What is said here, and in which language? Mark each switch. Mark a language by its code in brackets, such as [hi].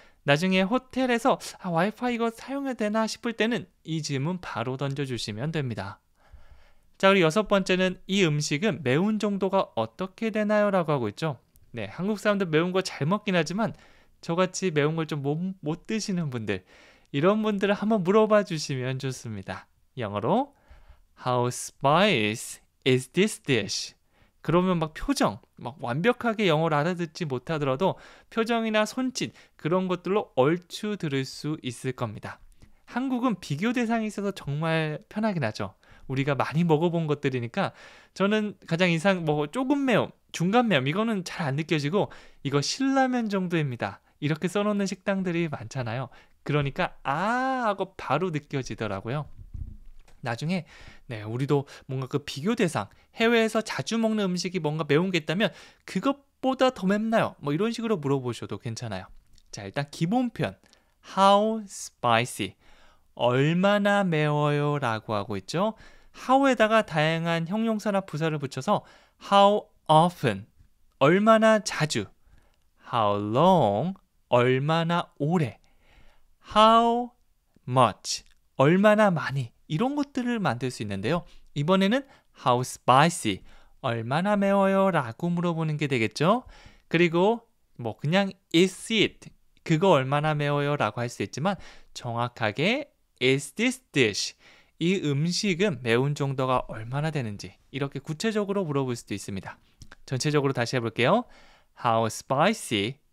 [ko] 나중에 호텔에서 와이파이 이거 사용해도 되나 싶을 때는 이 질문 바로 던져주시면 됩니다. 자, 그리고 여섯 번째는 이 음식은 매운 정도가 어떻게 되나요? 라고 하고 있죠. 네, 한국 사람들 매운 거 잘 먹긴 하지만 저같이 매운 걸 좀 못 드시는 분들, 이런 분들을 한번 물어봐 주시면 좋습니다. 영어로 [en] How spicy is this dish? [ko] 그러면 막 표정, 막 완벽하게 영어를 알아듣지 못하더라도 표정이나 손짓 그런 것들로 얼추 들을 수 있을 겁니다. 한국은 비교 대상이 있어서 정말 편하긴 하죠. 우리가 많이 먹어본 것들이니까 저는 가장 조금 매움, 중간 매움 이거는 잘 안 느껴지고 이거 신라면 정도입니다. 이렇게 써놓는 식당들이 많잖아요. 그러니까 하고 바로 느껴지더라고요. 나중에 우리도 뭔가 그 비교 대상, 해외에서 자주 먹는 음식이 뭔가 매운 게 있다면 그것보다 더 맵나요? 뭐 이런 식으로 물어보셔도 괜찮아요. 자, 일단 기본 표현 How spicy? 얼마나 매워요? 라고 하고 있죠. how에다가 다양한 형용사나 부사를 붙여서 how often? 얼마나 자주? how long? 얼마나 오래? how much? 얼마나 많이? 이런 것들을 만들 수 있는데요. 이번에는 how spicy? 얼마나 매워요? 라고 물어보는 게 되겠죠. 그리고 뭐 그냥 is it? 그거 얼마나 매워요? 라고 할 수 있지만 정확하게 [en] is this dish? [ko] 이 음식은 매운 정도가 얼마나 되는지 이렇게 구체적으로 물어볼 수도 있습니다. 전체적으로 다시 해볼게요. How spicy